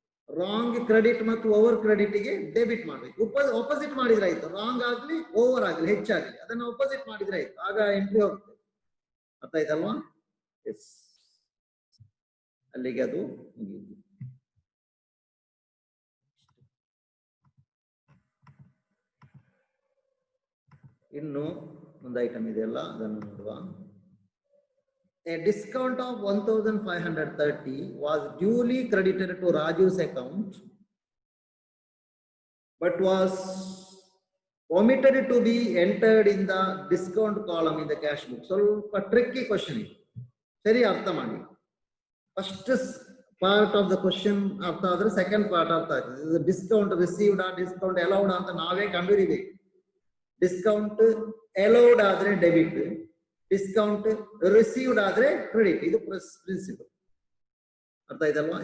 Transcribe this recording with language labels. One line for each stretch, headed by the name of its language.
Kannada: Wrong credit ಮತ್ತು over credit ಗೆ debit ಮಾಡಬೇಕು. ಆಪೋಸಿಟ್ ಮಾಡಿದ್ರೆ ಆಯ್ತು, ರಾಂಗ್ ಆಗ್ಲಿ ಓವರ್ ಆಗ್ಲಿ ಹೆಚ್ಚಾಗ್ಲಿ ಅದನ್ನ ಆಪೋಸಿಟ್ ಮಾಡಿದ್ರೆ ಆಯ್ತು, ಆಗ ಎಂಟ್ರಿ ಹೋಗ್ತದೆ. ಅರ್ಥ ಆಯ್ತಲ್ವಾ? ಎಸ್, ಅಲ್ಲಿಗೆ ಅದು ಮುಗಿಯಿತು. ಇನ್ನು ಒಂದು ಐಟಮ್ ಇದೆಯಲ್ಲ ಅದನ್ನು ನೋಡುವ.
English: A discount of 1530 was duly credited to Raju's account but was omitted to be entered in the discount column in the cash book.
Kannada: ಸ್ವಲ್ಪ ಟ್ರಿಕ್ಕಿ ಕ್ವಶನ್ ಇದು, ಸರಿ ಅರ್ಥ ಮಾಡಿ.
English: first part of the question
Kannada: ಅರ್ಥ ಆದ್ರೆ ಸೆಕೆಂಡ್ ಪಾರ್ಟ್ ಅರ್ಥ ಆಗ್ತದೆ. Discount received discount allowed ಅಂತ ನಾವೇ ಕಂಡುಹಿಡಿಬೇಕು. ಡಿಸ್ಕೌಂಟ್ ಅಲೌಡ್ ಆದ್ರೆ ಡೆಬಿಟ್, ಡಿಸ್ಕೌಂಟ್ ರಿಸೀವ್ಡ್ ಆದ್ರೆ ಕ್ರೆಡಿಟ್. ಇದು ಪ್ರಿನ್ಸಿಪಲ್. ಅರ್ಥ ಆಯ್ತಲ್ವಾ?